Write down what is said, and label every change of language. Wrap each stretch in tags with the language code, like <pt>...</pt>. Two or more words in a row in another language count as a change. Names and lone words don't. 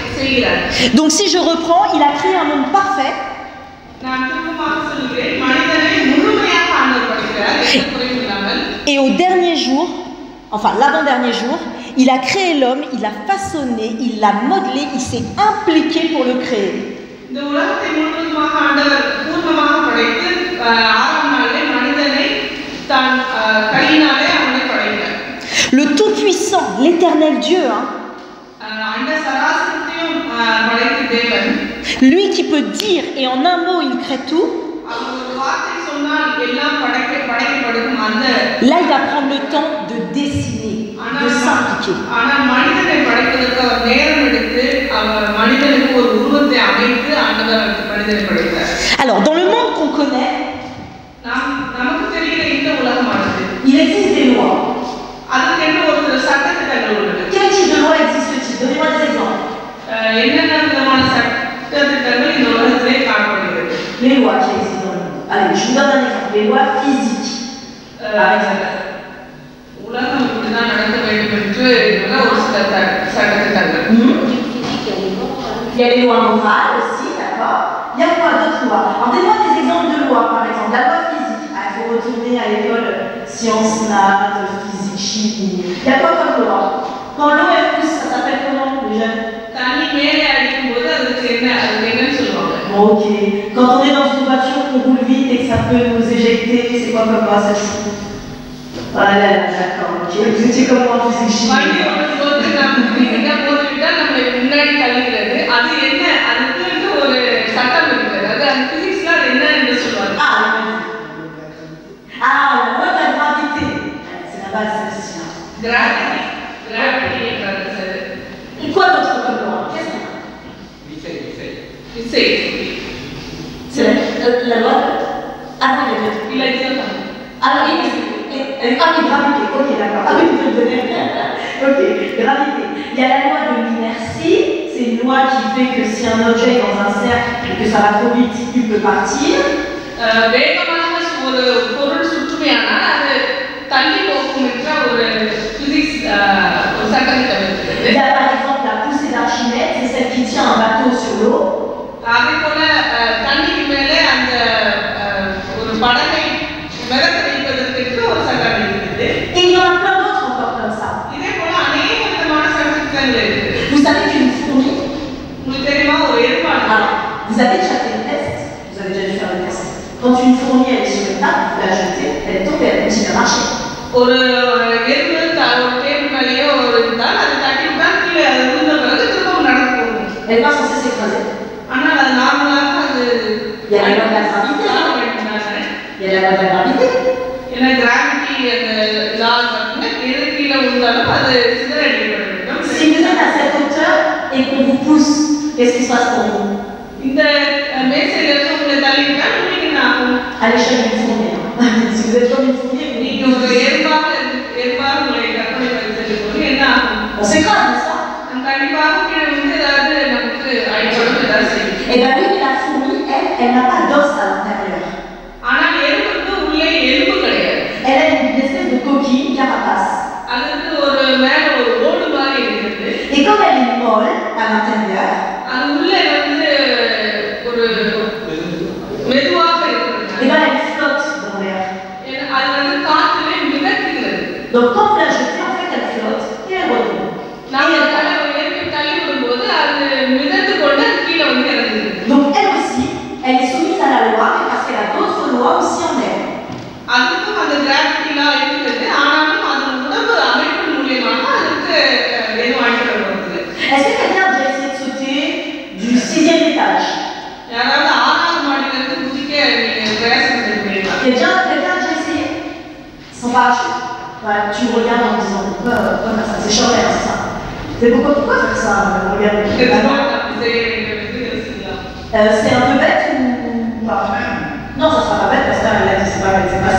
<ta>செய்கிறார்.</ta> <fr>Donc si je reprends, il a créé un monde parfait.</fr> <ta>நான் திரும்பமாக சொல்கிறேன், மனிதனை முழுமையாக ஆண்டவர் படைக்கிறார், எந்த குறையும் இல்லாமல்.</ta> <fr>Et au dernier jour, enfin l'avant-dernier jour, il a créé l'homme, il l'a façonné, il l'a modelé, il s'est impliqué pour le créer.</fr> <ta>இந்த உலகத்தை முழுவதுமாக ஆண்டவர் பூர்ணமாக படைத்து ஆறாம் நாளிலே மனிதனை தான் கையினாலே அவனை படைத்தார்.</ta> <fr>Le Tout-Puissant, l'Éternel Dieu, hein,</fr> <ta>அண்ட சராசரத்தையும் படைத்த தேவன்,</ta> <fr>lui qui peut dire et en un mot il crée tout,</fr> <ta>அவர் ஒரு வார்த்தை சொன்னால் எல்லாம் படைக்கப்படும். அந்த</ta> <fr>là il va prendre le temps de dessiner, de s'impliquer.</fr> <ta>ஆனால் மனிதனை படைப்பதற்கு அவர் நேரம் எடுத்து அவர் மனிதனுக்கு ஒரு உருவத்தை அமைத்து ஆண்டவர் மனிதனை படைத்தார்.</ta> <fr>Alors dans le monde qu'on connaît,</fr> <ta>நமக்கு தெரிகிற இந்த உலகமானது,</ta> <fr>il existe des lois.</fr> <ta>அதுக்கென்று ஒரு சட்டத்திட்டங்கள் உள்ளன.</ta> <fr>Quel type de loi existe-t-il? Donnez-moi des exemples.</fr> <ta>என்னென்ன விதமான சட்டத்திட்டங்கள் இந்த உலகத்திலே காணப்படுகிறது?</ta> <fr>Les lois qui existent dans le monde. Allez, je vous donne un exemple. Les lois physiques. Par exemple.</fr> <ta>உலகம் இப்படிதான் நடக்க வேண்டும் என்று ஒரு சில சட்டத்திட்டங்கள்.</ta> <fr>Il y a les lois morales aussi, d'accord? Il y a quoi d'autres lois? Alors, donnez-moi des exemples de lois, par exemple. La loi physique. Il faut retourner à l'école sciences, maths, physique, chimie. Il y a quoi comme loi? Quand l'eau est pousse, ça s'appelle comment, les jeunes?</fr> <ta>தண்ணி மேலே அடிக்கும்போது அதுக்கு என்னன்னு சொல்லுவாங்க?</ta> <fr>Bon, ok. Quand on est dans une voiture, qu'on roule vite et que ça peut nous éjecter, c'est quoi comme loi, celle-ci? Voilà, d'accord, ok. Vous étiez comme moi en physique chimie.</fr> <ta>வண்டி ஓட்டும்போது நம்ம போட்டுவிட்டால் நம்மளை முன்னாடி தள்ளுகிறது. அது என்ன? அதுக்கு ஒரு சட்டம் இருக்கிறது. அது அந்த பிசிக்ஸ்ல அது என்ன என்று சொல்லுவாங்க?</ta> <fr>Ah, la loi de la gravité. C'est la base, celle-ci.</fr> <ta>Gravity என்றது.</ta> <fr>Et quoi d'autre comme loi? Qu'est-ce qu'on a?</fr> <ta>விசை.</ta> <fr>C'est la loi de... Ah non, il y a</fr> <ta>இல்லை</ta> <fr>Ah oui, gravité. Ok, d'accord. Ah oui, vous me donnez. Ok, gravité. Il y a la loi de l'inertie. C'est une loi qui fait que si un objet est dans un cercle et que ça va trop vite, il peut partir.</fr> <ta>வேகமாக ஒரு பொருள் சுற்றுமையானால் அது தள்ளி போகும் என்ற ஒரு பிசிக்ஸ் ஒரு சட்டத்திட்டம் இருக்கிறது.</ta> <fr>Il y a par exemple la poussée d'Archimède, c'est celle qui tient un bateau sur l'eau.</fr> <ta>அதே போல தண்ணிக்கு மேலே அந்த ஒரு படகை மிதக்க வைப்பதற்கு ஒரு சட்டம் இருக்கிறது.</ta> <fr>Et il y en a plein d'autres encore comme ça.</fr> <ta>இதே போல அநேக விதமான சட்டத்திட்டங்கள் இருக்குது.</ta> <fr>Vous savez qu'une fourmi,</fr> <ta>உங்களுக்கு தெரியுமா ஒரு ஏற்பாடு?</ta> <fr>vous avez déjà fait le test, vous avez déjà dû faire le test. Quand une fourmi elle est sur une table, vous la jetez, elle tombe et elle continue à marcher.</fr> <ta>ஒரு எறும்பு ஒரு டேபிள் மேலேயோ இருந்தால் அது தட்டிவிட்டால் கீழே அது விழுந்த பிறகு திரும்பவும் நடந்து போகும்.</ta> <fr>Elle n'est pas censée s'écraser.</fr> <ta>ஆனால் அது நார்மலாக அது</ta> <fr>Il y a la loi de la gravité. Il y a la loi de la gravité.</fr> <ta>ஏன்னா கிராவிட்டி அந்த லா வந்து எது கீழே விழுந்தாலும் அது சிதறடிக்கப்பட வேண்டும்.</ta> <fr>Si vous êtes à cette hauteur et qu'on vous pousse, qu'est-ce qui se passe pour vous?</fr> <ta>இந்த மேசையில இருந்து உங்களை தள்ளிவிட்டால் உங்களுக்கு என்ன ஆகும்?</ta> <fr>À l'échelle d'une fourmi. Si vous êtes comme une fourmi,</fr> <ta>நீங்க ஒரு எறும்பாக உங்களை கற்பனை பண்ணி செல்லும்போது என்ன ஆகும்?</ta> <fr>on s'écrase, n'est-ce pas?</fr> <ta>நம்ம கண்டிப்பாக கீழே வந்து ஏதாவது நமக்கு அடிப்படும் ஏதாவது செய்யும்.</ta> <fr>Et bien oui, mais la fourmi, elle n'a pas d'os à l'intérieur.</fr> <ta>ஆனால் எறும்புக்கு உள்ளே எலும்பு கிடையாது.</ta> <fr>Elle a une espèce de coquille, une carapace.</fr> <ta>அதுக்கு ஒரு மேல ஒரு ஓடு மாதிரி இருக்குது.</ta> <fr>Et comme elle est molle à l'intérieur,</fr> <ta>அது உள்ளே வந்து ஒரு மெதுவாக இருக்கிறது.</ta> <fr>et ben elle flotte dans l'air.</fr> <ta>அது வந்து காற்றிலே மிதக்கிறது.</ta> <fr>Donc quand vous la jetez, en fait elle flotte et elle retombe.</fr> <ta>நாம அதை எறும்பை தள்ளி விடும்போது அது மிதந்து கொண்டு அது கீழே வந்து இறங்குது.</ta> <fr>Donc elle aussi, elle est soumise à la loi, mais parce qu'elle a d'autres lois aussi en elle.</fr> <ta>அதுக்கும் அந்த</ta> <en>gravity law</en> <ta>இருக்குது. ஆனாலும் அதன் உடம்பு அமைப்பு மூலியமாக அதுக்கு எதுவும் அடிப்படப்படுது.</ta> <fr>Est-ce que quelqu'un a déjà essayé de sauter du 6e étage?</fr> <ta>யாராவது 6ஆவது மாடியிலிருந்து குதிக்க நீங்க பிரயாசம் பண்ணிருக்கீங்களா?</ta> <fr>Quelqu'un a déjà essayé? Sans parachute? Ouais, tu me regardes en me disant, pourquoi faire ça? C'est chiant, c'est ça. Mais pourquoi faire ça? Regarde. C'est un peu bête ou pas? Non, ça sera pas bête parce qu'elle a dit c'est pas bête, c'est pas ça.</fr>